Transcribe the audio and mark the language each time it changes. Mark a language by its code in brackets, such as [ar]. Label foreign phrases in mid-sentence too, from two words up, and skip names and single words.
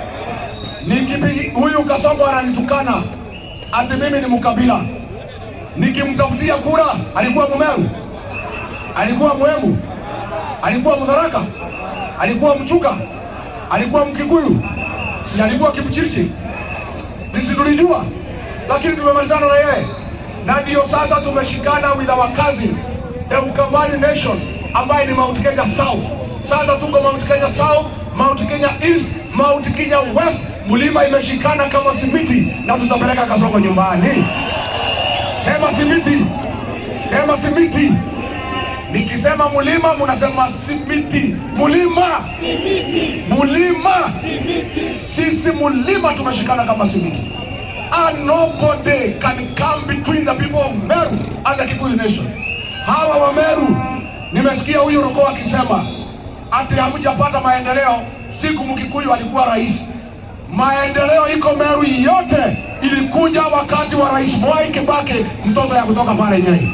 [sw] Nikipi huyu Kasongo ananitukana ati mimi ni mkabila, nikimtafutia kura alikuwa Mumeru, alikuwa Mwembu, alikuwa Mutharaka, alikuwa Mchuka, alikuwa Mkikuyu, si alikuwa Kipchirchir? Nisi tulijua, lakini tumemalizana na yeye. Na ndio sasa tumeshikana [en] with our cousin, the Ukambani Nation, [sw] ambaye ni Mount Kenya South. Sasa tuko Mount Kenya South, Mount Kenya East, Mount Kenya West. Mlima imeshikana kama simiti na tutapeleka Kasongo nyumbani. Sema simiti. Sema simiti. Nikisema mulima munasema simiti. Mulima. Simiti. Mulima. Simiti. Sisi mulima tumeshikana kama simiti. [en] And nobody can come between the people of Meru and the Kikuyu nation. [sw] Hawa wa Meru, nimesikia huyu Roko akisema ati hamjapata maendeleo siku Mkikuyu alikuwa rais. Maendeleo iko Meru yote ilikuja wakati wa Rais Mwai Kibaki, mtoto ya kutoka pale Nyeri.